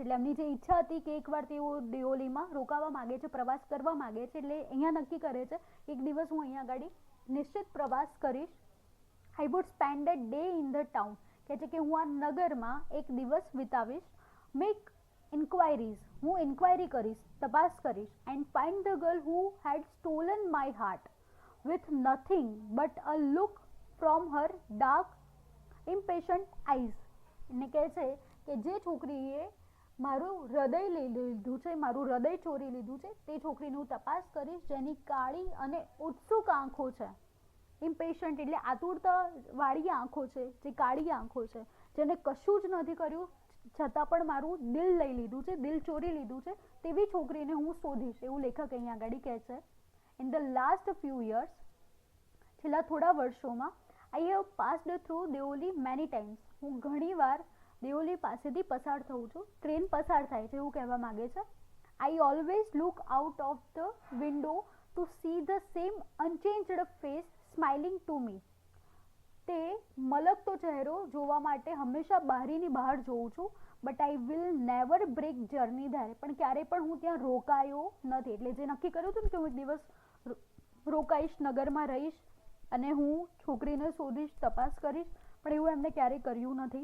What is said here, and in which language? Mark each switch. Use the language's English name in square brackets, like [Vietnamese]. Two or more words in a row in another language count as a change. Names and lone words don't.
[Gujarati] એટલે એમની જે ઈચ્છા હતી કે એકવાર તેઓ દેઓલીમાં રોકાવા માગે છે, પ્રવાસ કરવા માગે છે, એટલે અહીંયા નક્કી કરે છે એક દિવસ હું અહીંયા આગળ નિશ્ચિત પ્રવાસ કરીશ. [English] I would spend a day in the town. [Gujarati] કહે છે કે હું આ નગરમાં એક દિવસ વિતાવીશ. [English] Make inquiries, [Gujarati] હું ઇન્ક્વાયરી કરીશ, તપાસ કરીશ. [English] And find the girl who had stolen my heart with nothing but a look from her dark impatient eyes. [Gujarati] એને કહે છે કે જે છોકરીએ મારું હૃદય લઈ લીધું છે, મારું હૃદય ચોરી લીધું છે, તે છોકરીનું તપાસ કરીશ જેની કાળી અને ઉત્સુક આંખો છે. ઇમ્પેશન્ટ એટલે આતુરતા વાળી આંખો છે, જે કાળી આંખો છે, જેને કશું જ નથી કર્યું છતાં પણ મારું દિલ લઈ લીધું છે, દિલ ચોરી લીધું છે, તેવી છોકરીને હું શોધીશ, એવું લેખક અહીંયા આગળ કહે છે. [English] In the last few years, [Gujarati] છેલ્લા થોડા વર્ષોમાં, [English] I have passed through દેઓલી many times. [Gujarati] હું ઘણીવાર દેઓલી પાસેથી પસાર થઉં છું. ટ્રેન પસાર થાય છે એવું કહેવા માંગે છે. [English] I always look out of the window to see the same unchanged face smiling to me. [Gujarati] તે મલકતો ચહેરો જોવા માટે હંમેશા બારીની બહાર જોઉં છું. [English] But I will never break journey there. [Gujarati] પણ ક્યારેય પણ હું ત્યાં રોકાયો નથી. એટલે જે નક્કી કર્યું હતું ને કે હું એક દિવસ રોકાઈશ, નગરમાં રહીશ અને હું છોકરીને શોધીશ, તપાસ કરીશ, પણ એવું એમને ક્યારેય કર્યું નથી.